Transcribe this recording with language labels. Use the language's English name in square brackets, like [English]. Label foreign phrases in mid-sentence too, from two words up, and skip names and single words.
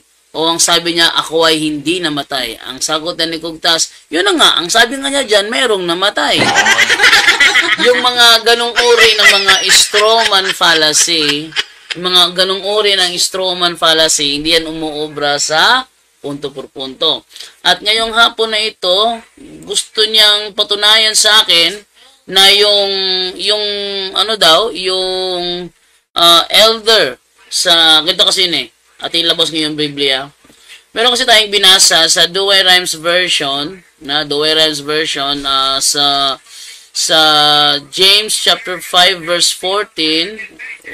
[Filipino] O ang sabi niya, ako ay hindi namatay? Ang sagot ni Kugtas, yun na nga, ang sabi nga niya dyan, merong namatay. Yung mga ganong uri ng mga [English] strawman fallacy, [Filipino] hindi yan umuobra sa [Spanish] punto por punto. [Filipino] At ngayong hapon na ito, gusto niyang patunayan sa akin na yung elder sa, ganito kasi yun eh, at ilabas ngayong Biblia. Meron kasi tayong binasa sa Douay Rhymes version, sa James [English] chapter 5 verse 14.